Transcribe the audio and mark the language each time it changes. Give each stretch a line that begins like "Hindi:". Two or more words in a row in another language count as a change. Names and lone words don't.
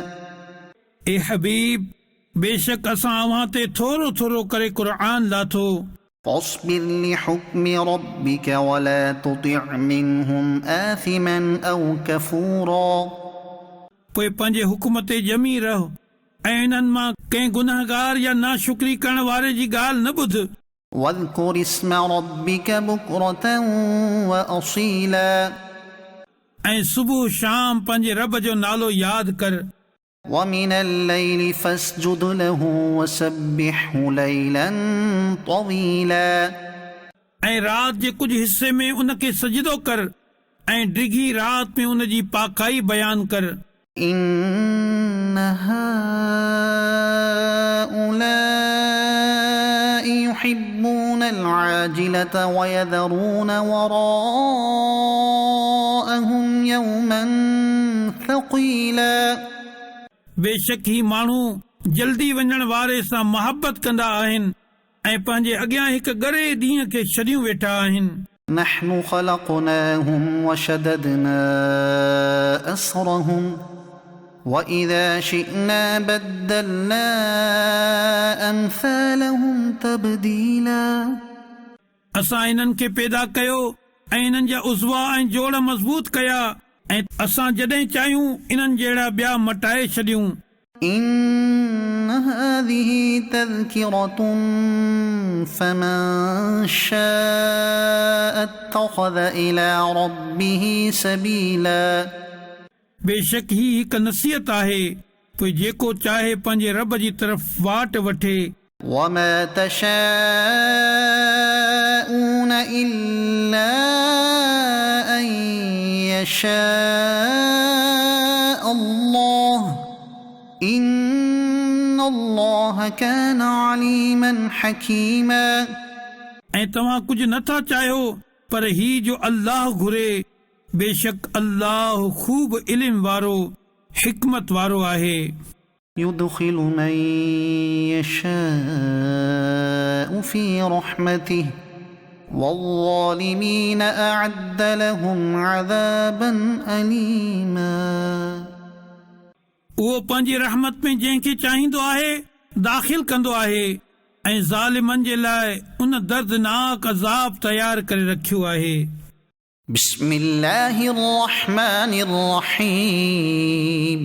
Sindhi: ए हबीब बेशक असां अव्हां ते थोरो थोरो करे क़ुर लाथो।
Arabic: فاصبر لحكم ربك ولا تطع منهم آثما أو كفورا
Sindhi: पोइ पंहिंजे हुकुम ते ॼमी रहो ऐं इन्हनि मां कंहिं गुनाहगार या नाशुक्री करण वारे जी ॻाल्हि न ॿुध।
Arabic: واذكر اسم ربك بكرة وأصيلا
Sindhi: ऐं सुबुह शाम पंहिंजे रब जो नालो यादि कर।
Arabic: ومن الليل فاسجد له وسبحه ليلا طويلا
Sindhi: ऐं राति जे कुझु हिसे में उनखे सजदो कर ऐं डिघी राति में उन जी पाकाई बयान कर।
Arabic: إن هؤلاء يحبون العاجلة ويذرون وراءهم يوما ثقيلا
Sindhi: बेशक ही माण्हू जल्दी वञण वारे सां मोहबत कंदा आहिनि ऐं पंहिंजे अॻियां हिकु ॻरे ॾींहं खे छॾियूं वेठा आहिनि।
Arabic: نحن خلقناهم وشددنا أسرهم وإذا شئنا بدلنا أمثالهم تبديلا
Sindhi: असां इन्हनि खे पैदा कयो ऐं इन्हनि जा उज़वा ऐं जोड़ मज़बूत कया ऐं असां जॾहिं चाहियूं इन्हनि जहिड़ा ॿिया मटाए छॾियूं।
Arabic: إن هذه تذكرة فمن شاء اتخذ إلى ربه سبيلا
Sindhi: बेशक ही हिकु नसीहत आहे पोइ जेको चाहे पंहिंजे रब जी तरफ़ वाट वठे।
Arabic: وما تشاءون إلا أن يشاء الله إن الله كان عليما حكيما
Sindhi: ऐं तव्हां कुझु नथा चाहियो पर ही जो अल्लाह घुरे बेशक अल्लाह खूब इल्म वारो हिकमत वारो आहे।
Arabic: يدخل من يشاء في رحمته والظالمين أعد لهم عذابا أليما
Sindhi: उहो पंहिंजी रहमत में जंहिंखे चाहींदो आहे दाख़िल कंदो आहे ऐं ज़ालिमनि जे लाइ उन दर्दनाक अज़ाब तयार करे रखियो आहे।
Arabic: بسم الله الرحمن الرحيم